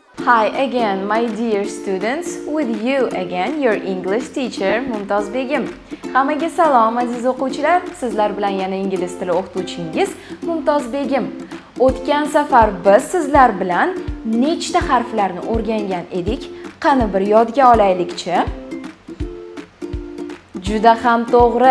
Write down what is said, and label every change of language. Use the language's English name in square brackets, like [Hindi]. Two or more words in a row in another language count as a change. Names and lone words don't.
[English] Hi again, my dear students. With you again, your English teacher, Mumtoz Begim. [Uzbek] Hammaga salom, aziz o'quvchilar. Sizlar bilan yana ingliz tili o'qituvchingiz Mumtoz Begim. O'tgan safar biz sizlar bilan nechta harflarni o'rgangan edik? Qani bir yodga olaylikchi. Juda ham to'g'ri.